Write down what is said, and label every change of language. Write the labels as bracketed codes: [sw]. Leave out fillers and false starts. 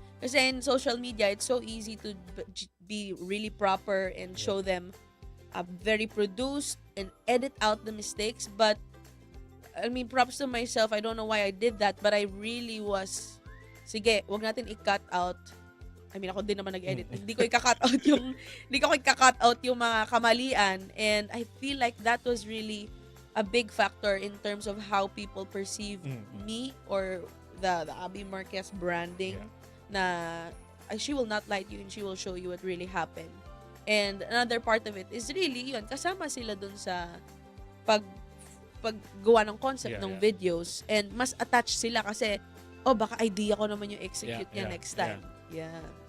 [en] Kasi in social media, it's so easy to be really proper and show them very produced and edit out the mistakes. But, I mean, props to myself. I don't know why I did that, but I really was, [tl] sige, wag natin i-cut out. [en] I mean, [tl] ako din naman nag-edit. Hindi ko i-cut out yung mga kamalian. [en] And I feel like that was really a big factor in terms of how people perceive me or the Abby Marquez branding. [tl] Na she will not lie to you and she will show you what really happened. [en] And another part of it is really [tl] yun, kasama sila dun sa paggawa ng concept ng videos and mas attached sila kasi baka idea ko naman yung execute niya next time. Yeah.